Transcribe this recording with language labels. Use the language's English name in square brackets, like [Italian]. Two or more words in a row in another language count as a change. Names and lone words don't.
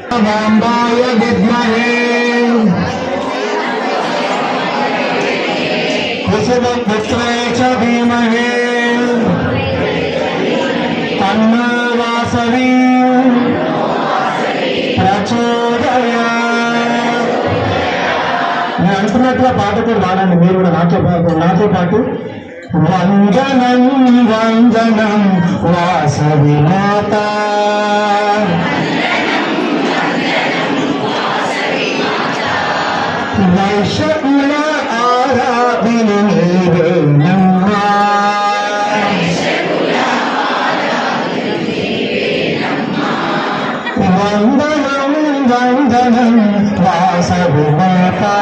[Sanskrit] वाम्बाय विद्महे कुसुमपुत्राय च धीमहि तन्नो वासवी प्रचोदयात्। [Telugu] నేను అనుకున్నట్టుగా పాట కూడా వాడండి మీరు కూడా నాతో పాటు. వందనం వందనం వాసవి మాత వైశకుల ఆరాధిని నీవేనమ్మా వందనం వందనం వాసవి మాత